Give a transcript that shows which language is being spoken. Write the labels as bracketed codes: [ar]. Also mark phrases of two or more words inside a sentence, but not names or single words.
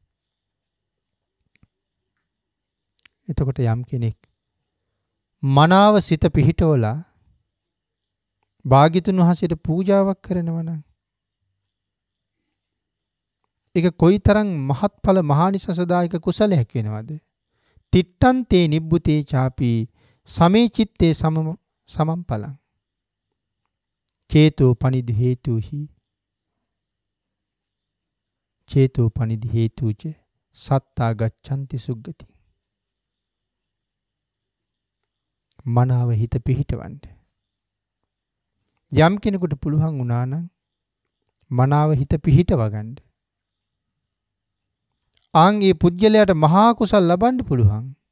[si] එතකොට යම් කෙනෙක් මනාව සිත පිහිටවලා භාග්‍යතුන් වහන්සේට පූජාවක් කරනවා නම් ඒක කොයිතරම් මහත්ඵල මහානිසසදායක කුසලයක් වෙනවද? [pi] තිට්ඨන්තේ නිබ්බුතේ ചാපි සමේ චිත්තේ සමම්පලං චේතෝ පනිදි හේතුහි චේතෝ පනිදි හේතුච සත්තා ගච්ඡanti සුග්ගති. [si] මනාව හිත පිහිටවන්න. යම් කෙනෙකුට පුළුවන් වුණා නම් මනාව හිත පිහිටව ගන්න. ආන්ගේ පුජ්‍යලයට මහා කුසල් ලබන්න පුළුවන්.